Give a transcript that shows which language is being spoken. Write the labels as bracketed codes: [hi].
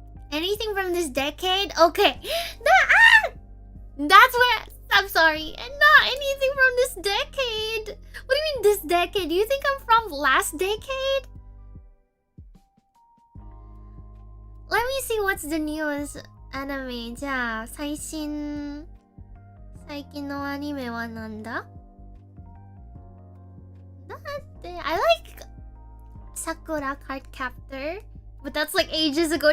[en] Anything from this decade? Okay. That's where I'm sorry. And not anything from this decade. What do you mean this decade? Do you think I'm from last decade? Let me see what's the newest anime. [ja] じゃあ最近のアニメはなんだ? [en] I like Sakura Card Captor, but that's like ages ago.